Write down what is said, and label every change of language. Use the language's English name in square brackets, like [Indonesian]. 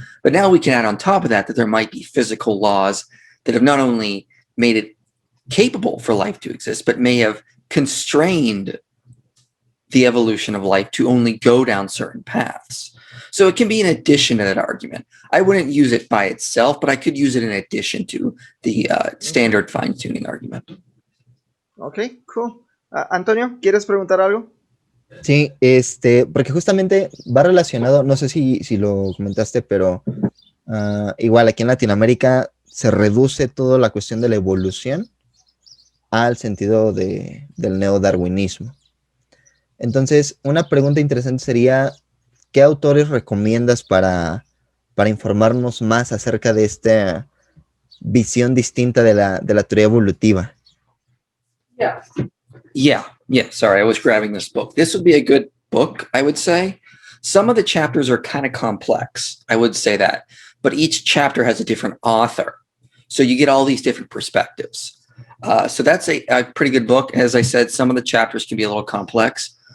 [English] But now we can add on top of that there might be physical laws that have not only made it capable for life to exist, but may have constrained the evolution of life to only go down certain paths. So it can be an addition to that argument. I wouldn't use it by itself, but I could use it in addition to the standard fine-tuning argument. Okay, cool. [Spanish] Antonio, ¿quieres preguntar algo? Sí, porque justamente va relacionado, no sé si lo comentaste, pero igual aquí en Latinoamérica se reduce toda la cuestión de la evolución al sentido del neodarwinismo. Entonces, una pregunta interesante sería, ¿qué autores recomiendas para informarnos más acerca de esta visión distinta de la teoría evolutiva? [English] Yeah. Sorry, I was grabbing this book. This would be a good book, I would say. Some of the chapters are kind of complex, I would say that. But each chapter has a different author. So you get all these different perspectives. So that's a pretty good book. As I said, some of the chapters can be a little complex.